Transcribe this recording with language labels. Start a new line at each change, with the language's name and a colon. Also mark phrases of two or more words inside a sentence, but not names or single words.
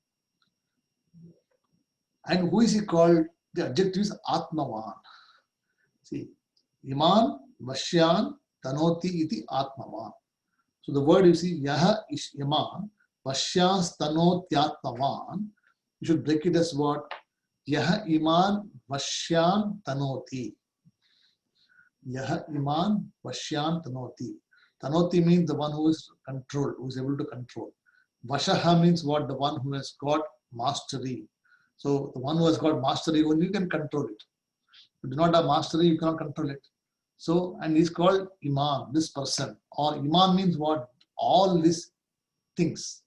English: And who is he called? The adjective is Atmavan.
Sanskrit: See, इमं वश्यं तनोति इति आत्मवान्.
English: So the word you see, Yaha is
Sanskrit: इमं वश्यं तनोत्यात्मवान्.
English: You should break it as what?
Sanskrit: यः इमं वश्यं तनोति. यः इमं वश्यं तनोति.
English: Tanoti means the one who is controlled, who is able to control. Vashaha means what? The one who has got mastery. So the one who has got mastery, only you can control it. If you do not have mastery, you cannot control it. So, and he's called Iman, this person. Or Iman means what? All these things.